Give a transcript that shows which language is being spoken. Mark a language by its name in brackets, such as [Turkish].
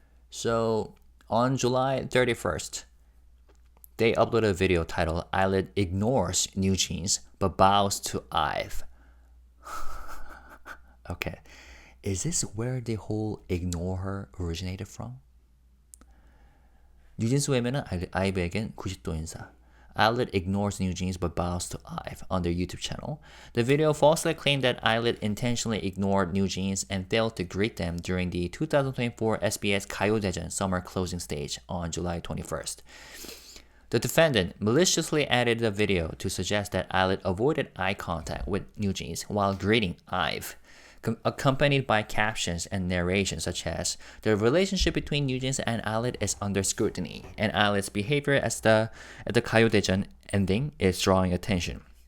[English] So on July 31st, they uploaded a video titled ILET ignores New Jeans but bows to IVE. Okay. Is this where the whole ignore her originated from? [Korean] 뉴진스 외면은 IVE에겐 90도 인사. [English] ILET ignores New Jeans but bows to IVE on their YouTube channel. The video falsely claimed that ILET intentionally ignored New Jeans and failed to greet them during the 2024 SBS 가요대전 summer closing stage on July 21st. The defendant maliciously edited the video to suggest that ILET avoided eye contact with New Jeans while greeting IVE, accompanied by captions and narration such as, the relationship between New Jeans and ILET is under scrutiny, and ILET's behavior at the 가요대전 ending is drawing attention.